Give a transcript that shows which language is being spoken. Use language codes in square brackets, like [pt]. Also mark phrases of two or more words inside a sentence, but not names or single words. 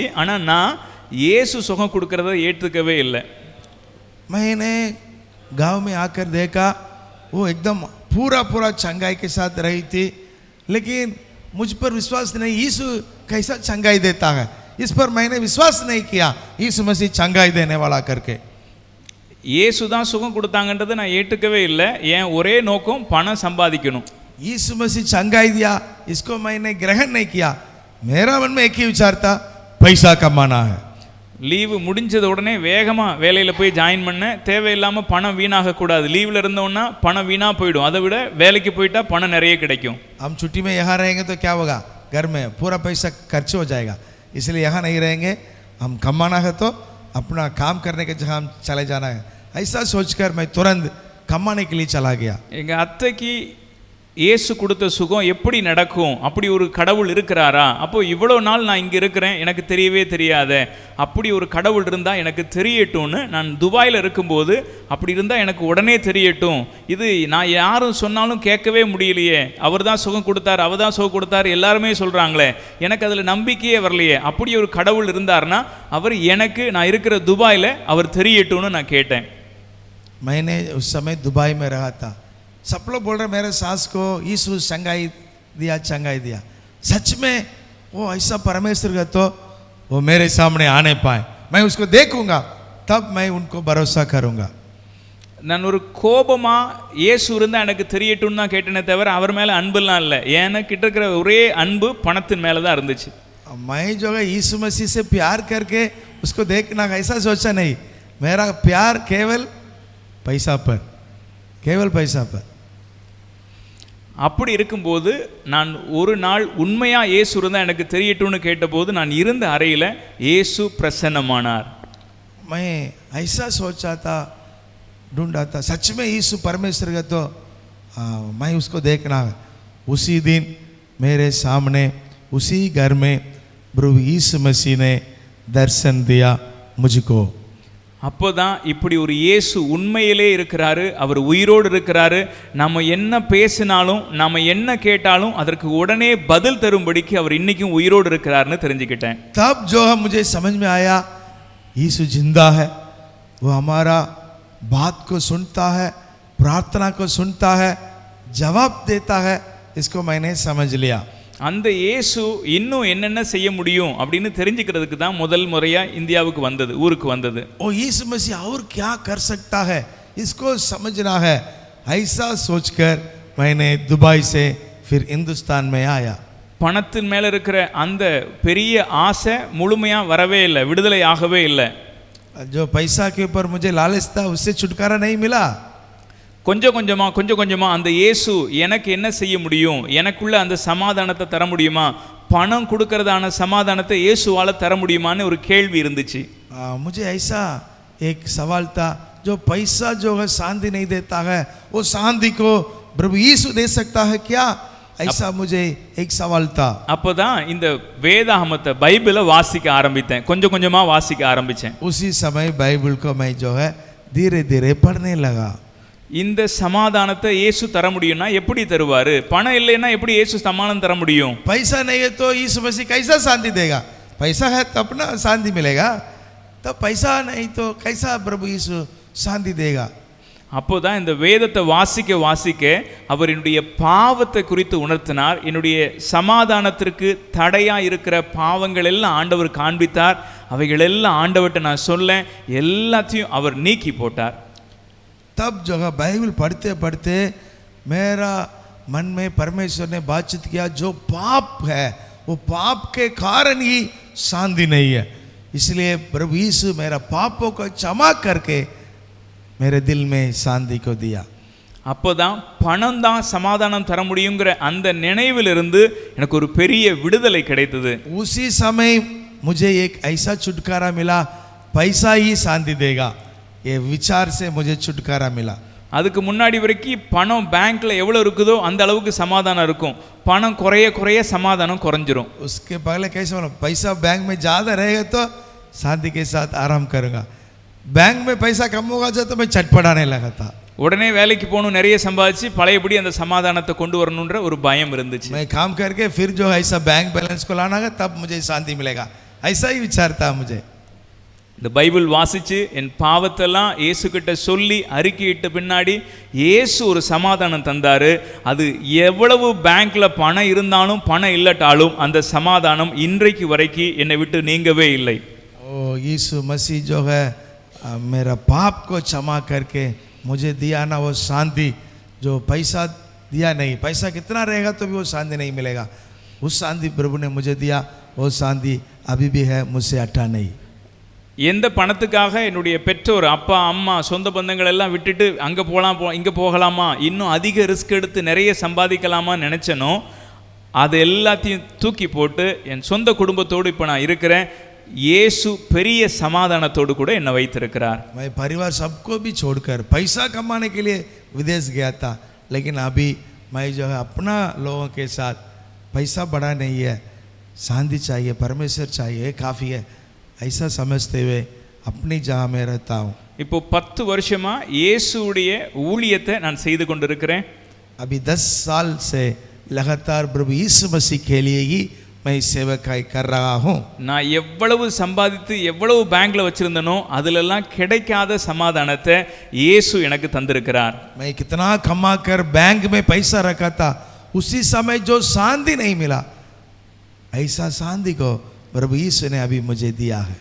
[ta] ஆனால் நான் இயேசு சுகம் கொடுக்கறத ஏற்றுக்கவே இல்லை. [hi] मैंने गांव में आकर देखा वो एकदम पूरा पूरा चंगाई के साथ रही थी, लेकिन मुझ पर विश्वास नहीं, यीशु कैसा चंगाई देता है इस पर मैंने विश्वास नहीं किया, यीशु मसीह चंगाई देने वाला करके। [ta] இயேசு தான் சுகம் கொடுத்தாங்கன்றதை நான் ஏற்றுக்கவே இல்லை. என் ஒரே நோக்கம் பணம் சம்பாதிக்கணும். [hi] यीशु मसीह चंगाई दिया, इसको मैंने ग्रहण नहीं किया। मेरा मन में एक ही विचार था, पैसा कमाना है। [ta] லீவு முடிஞ்சது உடனே வேகமாக வேலையில் போய் ஜாயின் பண்ண, தேவையில்லாமல் பணம் வீணாகக்கூடாது. லீவில் இருந்தோன்னா பணம் வீணாக போயிடும், அதை விட வேலைக்கு போயிட்டா பணம் நிறைய கிடைக்கும். [hi] हम छुट्टी में यहाँ रहेंगे तो क्या होगा, घर में पूरा पैसा खर्च हो जाएगा, इसलिए यहाँ नहीं रहेंगे। हम कमाना है तो अपना काम करने के जगह हम चले जाना है, ऐसा सोचकर मैं तुरंत कमाने के लिए चला गया। [ta] எங்கள் அத்தைக்கு இயேசு கொடுத்த சுகம் எப்படி நடக்கும், அப்படி ஒரு கடவுள் இருக்கிறாரா, அப்போ இவ்வளோ நாள் நான் இங்கே இருக்கிறேன் எனக்கு தெரியவே தெரியாத, அப்படி ஒரு கடவுள் இருந்தால் எனக்கு தெரியட்டும்னு நான் துபாயில் இருக்கும்போது, அப்படி இருந்தால் எனக்கு உடனே தெரியட்டும், இது நான் யாரும் சொன்னாலும் கேட்கவே முடியலையே, அவர் தான் சுகம் கொடுத்தார், அவர் தான் சுகம் கொடுத்தார் எல்லாருமே சொல்கிறாங்களே, எனக்கு அதில் நம்பிக்கையே வரலையே, அப்படி ஒரு கடவுள் இருந்தார்னா அவர் எனக்கு நான் இருக்கிற துபாயில் அவர் தெரியட்டும்னு நான் கேட்டேன். [hi] मैंने उस समय दुबई में रहा था, सब लोग बोल रहे मेरे सास को यीशु चंगाई दिया। सच में वो ऐसा परमेश्वर का तो वो मेरे सामने आने पाए, मैं उसको देखूंगा, तब मैं उनको भरोसा करूंगा। [ta] நான் ஒரு கோபமாக இயேசு இருந்தால் எனக்கு தெரியட்டும்னு தான் கேட்டேனே தவிர அவர் மேலே அன்புலாம் இல்லை. எனக்கிட்ட இருக்கிற ஒரே அன்பு பணத்தின் மேலே தான் இருந்துச்சு. [hi] मैं जो है यीशु मसीह से प्यार करके उसको देखना ऐसा सोचा नहीं, मेरा प्यार केवल पैसा पर, केवल पैसा पर। [ta] அப்படி இருக்கும்போது நான் ஒரு நாள் உண்மையாக இயேசு இருந்தால் எனக்கு தெரியட்டும்னு கேட்டபோது நான் இருந்த அறையில் இயேசு பிரசன்னமானார். [hi] मैं ऐसा सोचा था, ढूंढा था, सच में यीशु परमेश्वर का तो मैं उसको देखना है। उसी दिन मेरे सामने उसी घर में प्रभु यीशु मसीह ने दर्शन दिया मुझको। [ta] அப்போதான் இப்படி ஒரு இயேசு உண்மையிலே இருக்கிறாரு, அவர் உயிரோடு இருக்கிறாரு, நம்ம என்ன பேசினாலும் நம்ம என்ன கேட்டாலும் அதற்கு உடனே பதில் தரும்படிக்கு அவர் இன்னைக்கும் உயிரோடு இருக்கிறாருன்னு தெரிஞ்சுக்கிட்டேன். [hi] तब जो है मुझे समझ में आया यीशु जिंदा है, वो हमारा बात को सुनता है, प्रार्थना को सुनता है, जवाब देता है, इसको मैंने समझ लिया। [ta] அந்த இயேசு இன்னும் என்னென்ன செய்ய முடியும் அப்படின்னு தெரிஞ்சுக்கிறதுக்கு தான் முதல் முறையாக இந்தியாவுக்கு வந்தது, ஊருக்கு வந்தது. [hi] ओ यीशु मसीह और क्या कर सकता है इसको समझना है, ऐसा सोचकर मैंने दुबई से फिर हिंदुस्तान में आया। [ta] பணத்தின் மேலே இருக்கிற அந்த பெரிய ஆசை முழுமையாக வரவே இல்லை, விடுதலை ஆகவே இல்லை. [hi] जो पैसा के ऊपर मुझे लालच था उससे छुटकारा नहीं मिला। [ta] கொஞ்சம் கொஞ்சமாக அந்த இயேசு எனக்கு என்ன செய்ய முடியும், எனக்குள்ள அந்த சமாதானத்தை தர முடியுமா, பணம் கொடுக்கறதான சமாதானத்தை இயேசுவால் தர முடியுமான்னு ஒரு கேள்வி இருந்துச்சு. [hi] मुझे ऐसा एक सवाल था, जो पैसा जो है शांति नहीं देता है, वो शांति को प्रभु यीशु दे सकता है क्या, ऐसा मुझे एक सवाल था। [ta] அப்போதான் இந்த வேதாகமத்தை பைபிளை வாசிக்க ஆரம்பித்தேன், கொஞ்சம் கொஞ்சமாக வாசிக்க ஆரம்பித்தேன். [hi] उसी समय बाइबल को मैं जो है धीरे धीरे पढ़ने लगा। [ta] இந்த சமாதானத்தை இயேசு தர முடியும்னா எப்படி தருவாரு? பணம் இல்லைன்னா எப்படி இயேசு சமாதானம் தர முடியும்? [hi] पैसा नहीं है तो यीशु मसीह कैसा शांति देगा? पैसा है तो अपना शांति मिलेगा, तो पैसा नहीं तो कैसा प्रभु यीशु शांति देगा? [ta] அப்போதான் இந்த வேதத்தை வாசிக்க வாசிக்க அவர் என்னுடைய பாவத்தை குறித்து உணர்த்தினார். என்னுடைய சமாதானத்திற்கு தடையா இருக்கிற பாவங்கள் எல்லாம் ஆண்டவர் காண்பித்தார். அவைகள் எல்லாம் ஆண்டவர்கிட்ட நான் சொல்ல எல்லாத்தையும் அவர் நீக்கி போட்டார். [hi] तब जो है बाइबल पढ़ते पढ़ते मेरा मन में परमेश्वर ने बातचीत किया, जो पाप है वो पाप के कारण ही शांति नहीं है, इसलिए प्रभु यीशु मेरा पापों को क्षमा करके मेरे दिल में शांति को दिया. [ta] அப்போதான் பணம் தான் சமாதானம் தர முடியுங்கிற அந்த நினைவிலிருந்து எனக்கு ஒரு பெரிய விடுதலை கிடைத்தது. [hi] उसी समय मुझे एक ऐसा छुटकारा मिला, पैसा ही शांति देगा, ये विचार से मुझे छुटकारा मिला. [ta] அதுக்கு முன்னாடி வரைக்கும் பணம் பேங்க்ல எவ்வளவு இருக்குதோ அந்த அளவுக்கு சமாதானம் இருக்கும். பணம் குறைய குறைய சமாதானம் குறைஞ்சிரும். [hi] उसके पहले कैसे बोला, पैसा बैंक में ज़्यादा रहेगा तो शांति के साथ आराम करूँगा, बैंक में पैसा कम होगा तो मैं चटपटाने लगा था. [ta] உடனே வேலைக்கு போகணும், நிறைய சம்பாதிச்சு பழையபடி அந்த சமாதானத்தை கொண்டு வரணுன்ற ஒரு பயம் இருந்துச்சு. [hi] मैं काम करके फिर जो ऐसा [en] bank balance [hi] को लाना है तब मुझे शांति मिलेगा, ऐसा ही विचार था मुझे. [ta] இந்த பைபிள் வாசிச்சு என் பாவத்தெல்லாம் இயேசு கிட்ட சொல்லி அறிக்கையிட்ட பின்னாடி இயேசு ஒரு சமாதானம் தந்தாரு. அது எவ்வளவு பேங்க்ல பணம் இருந்தாலும் பணம் இல்லட்டாலும் அந்த சமாதானம் இன்றைக்கு வரைக்கும் என்னை விட்டு நீங்கவே இல்லை. [hi] ओ यीशु मसीह जो है मेरा पाप को क्षमा करके मुझे दिया ना वो शांति, जो पैसा दिया नहीं, पैसा कितना रहेगा तो भी वो शांति नहीं मिलेगा, उस शांति प्रभु ने मुझे दिया, वो शांति अभी भी है, मुझसे हटा नहीं. [ta] எந்த பணத்துக்காக என்னுடைய பெற்றோர் அப்பா அம்மா சொந்த பந்தங்கள் எல்லாம் விட்டுட்டு அங்கே போகலாம் இங்கே போகலாமா, இன்னும் அதிக ரிஸ்க் எடுத்து நிறைய சம்பாதிக்கலாமா நினச்சனோ அது எல்லாத்தையும் தூக்கி போட்டு என் சொந்த குடும்பத்தோடு இப்போ நான் இருக்கிறேன். இயேசு பெரிய சமாதானத்தோடு கூட என்னை வைத்திருக்கிறார். [hi] मैं परिवार सबको भी छोड़कर पैसा कमाने के लिए विदेश गया था, लेकिन अभी मैं जो है अपना लोगों के साथ, पैसा बड़ा नहीं है, शांति चाहिए, परमेश्वर चाहिए, काफ़ी है, ऐसा समझते हुए अपनी जगह में रहता हूँ. [ta] இப்போ 10 வருஷமா இயேசுவுடைய ஊழியத்தை நான் செய்து கொண்டிருக்கிறேன். [hi] अभी 10 साल से लगातार प्रभु यीशु मसीह के लिए ही मैं सेवकाई कर रहा हूँ. [ta] நான் எவ்வளவு சம்பாதித்து எவ்வளவு பேங்க்ல வச்சிருந்தனோ அதிலெல்லாம் கிடைக்காத சமாதானத்தை இயேசு எனக்கு தந்திருக்கிறார். [hi] मैं कितना कमा कर बैंक में पैसा रखा था, उसी समय जो शांति नहीं मिला, ऐसा शांति को प्रभु यीशु ने अभी मुझे दिया है.